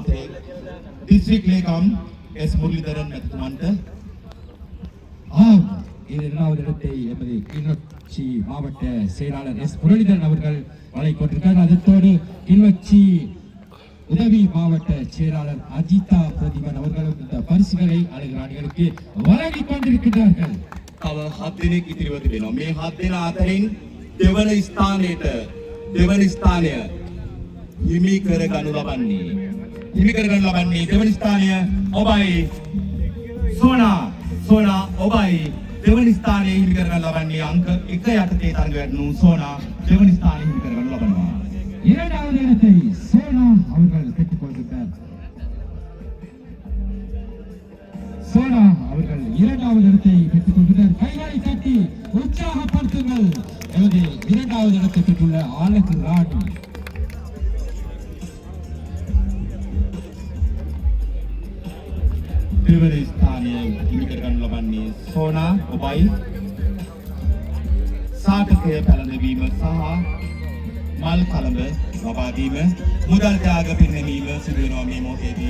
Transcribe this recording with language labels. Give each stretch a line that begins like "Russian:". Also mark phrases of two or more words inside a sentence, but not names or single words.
Sinhala: අපේ දිස්ත්‍රික් ලේකම් எஸ் முரளிதரன் மத்துமன்ට
Tamil: இரண்டாவது இடத்தை எமது கிளிநொச்சி மாவட்ட செயலாளர் எஸ் முரளிதரன் அவர்கள் வழங்கிக் கொண்டிருக்கிறார். அதோடு கிளிநொச்சி உதவி மாவட்ட செயலாளர் அஜிதா பிரதீபன் அவர்களும் இந்த பரிசுகளை அழகு ராணிகளுக்கு வழங்கிக் கொண்டிருக்கிறார்கள்.
Sinhala: තව 7 දිනක් ඉතිරිව තිබෙනවා. මේ 7 දෙනා අතරින් දෙවන ස්ථානය හිමි කර ගනු ලබන්නේ දෙවන ස්ථානය ඔබයි සෝනා ඔබයි දෙවන ස්ථානයේ හිමි කර ගනු ලබන්නේ අංක 1 යටතේ තරඟ වැඩනු සෝනා දෙවන ස්ථානයේ හිමි කර ගනු ලබනවා.
Tamil: இரண்டாவது இடத்தை சோனா அவர்கள் பெற்றுக் கொள்கிறார். சோனா அவர்கள் இரண்டாவது இடத்தை பெற்றுக் கொள்கிறார். கைகளை தட்டி உற்சாகப்படுத்துங்கள். எமது இரண்டாவது இடத்தை பெற்றுள்ள அழகு ராணி
Sinhala: දෙවන ස්ථානය හිමි කර ගනු ලබන්නේ සෝනා ඔබයි. සාර්ථකය පැලඳවීම සහ මල් කලබ ලබා දීම මුදල් ත්‍යාග පින්වීම සිදු වෙනවා මේ මොහොතේදී.